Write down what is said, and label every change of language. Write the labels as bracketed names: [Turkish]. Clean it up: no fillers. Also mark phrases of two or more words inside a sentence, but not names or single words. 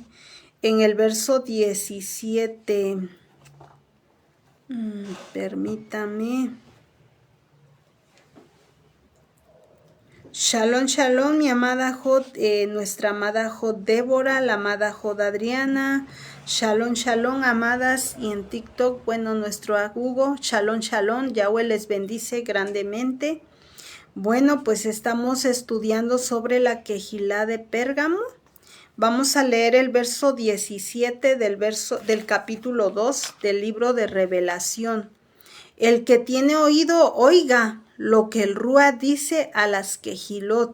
[Spanish] En el verso 17, permítame. [Hebrew] Shalom, shalom, [Spanish] mi amada Jod, nuestra amada Jod Débora, la amada Jod Adriana. [Hebrew] Shalom, shalom, [Spanish] amadas. Y en TikTok, bueno, nuestro Hugo. [Hebrew] Shalom, shalom, [Spanish] Yahweh les bendice grandemente. Bueno, pues estamos estudiando sobre la quejilá de Pérgamo. Vamos a leer el verso 17 del capítulo 2 del libro de Revelación. El que tiene oído, oiga lo que el Rúa dice a las quejilot.